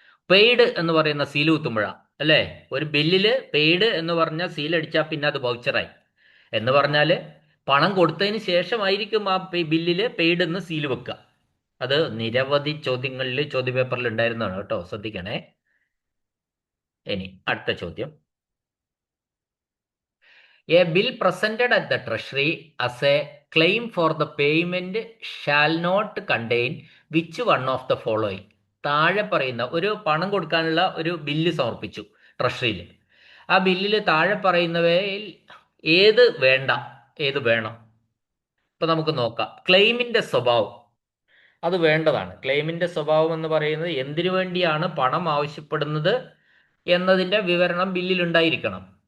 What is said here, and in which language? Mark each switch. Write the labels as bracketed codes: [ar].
[ml] Paid എന്ന് പറയുന്ന seal കുത്തുമ്പോഴാണ്, അല്ലേ? ഒരു ബില്ലിൽ പെയ്ഡ് എന്ന് പറഞ്ഞ സീൽ അടിച്ചാൽ പിന്നെ അത് വൗച്ചറായി. എന്ന് പറഞ്ഞാൽ പണം കൊടുത്തതിന് ശേഷമായിരിക്കും ആ ബില്ലിൽ പെയ്ഡ് എന്ന് സീൽ വെക്കുക. അത് നിരവധി ചോദ്യങ്ങളിൽ ചോദ്യപേപ്പറിൽ ഉണ്ടായിരുന്നതാണ് കേട്ടോ, ശ്രദ്ധിക്കണേ. ഇനി അടുത്ത ചോദ്യം. [en] A bill presented at the treasury as a claim for the payment shall not contain which one of the following? [ml] താഴെ പറയുന്ന ഒരു പണം കൊടുക്കാനുള്ള ഒരു ബില്ല് സമർപ്പിച്ചു ട്രഷറിയിൽ. ആ ബില്ലിൽ താഴെ പറയുന്നവയിൽ ഏത് വേണ്ട, ഏത് വേണം? ഇപ്പം നമുക്ക് നോക്കാം. ക്ലെയിമിൻ്റെ സ്വഭാവം അത് വേണ്ടതാണ്. ക്ലെയിമിൻ്റെ സ്വഭാവം എന്ന് പറയുന്നത് എന്തിനു വേണ്ടിയാണ് പണം ആവശ്യപ്പെടുന്നത് എന്നതിൻ്റെ വിവരണം ബില്ലിലുണ്ടായിരിക്കണം.